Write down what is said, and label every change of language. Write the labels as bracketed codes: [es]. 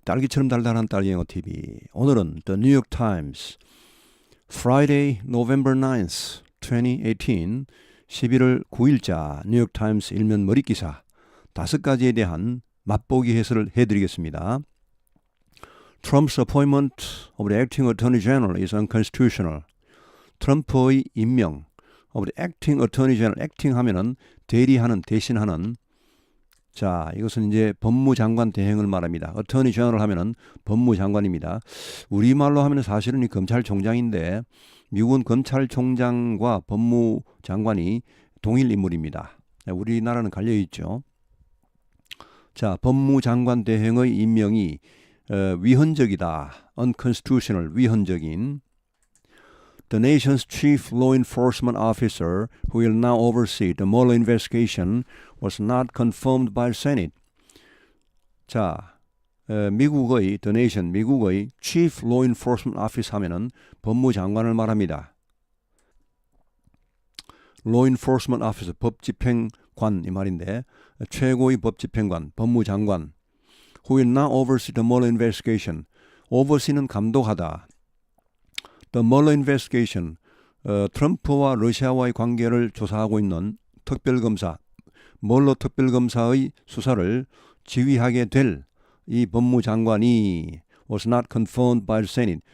[ko] 딸기처럼 달달한 딸기영어 TV. 오늘은 [en] The New York Times Friday, November 9th, 2018 [ko] 11월 9일자 뉴욕 타임스 일면 머리 기사 5가지에 대한 맛보기 해설을 해드리겠습니다. [en] Trump's appointment of the acting attorney general is unconstitutional. [ko] 트럼프의 임명 [en] of the acting attorney general, acting [ko] 하면은 대리하는, 대신하는. 자, 이것은 이제 법무장관 대행을 말합니다. 어터니 제너럴 하면은 법무장관입니다. 우리말로 하면은 사실은 이 검찰총장인데 미국은 검찰총장과 법무장관이 동일 인물입니다. 우리나라는 갈려 있죠. 자, 법무장관 대행의 임명이 위헌적이다. unconstitutional, 위헌적인. [en] The nation's chief law enforcement officer, who will now oversee the Mueller investigation, was not confirmed by the Senate. [ko] 자, 미국의 The Nation, 미국의 [en] Chief Law Enforcement Office [ko] 하면은 법무장관을 말합니다. Law Enforcement Officer, 법집행관 이 말인데 최고의 법집행관, 법무장관. [en] Who will now oversee the Mueller investigation. [ko] oversee는 감독하다. The Mueller investigation, 트럼프와 러시아와의 관계를 조사하고 있는 특별검사, 멀러 특별검사의 수사를 지휘하게 될 이 법무장관이 [en] was not confirmed by the Senate.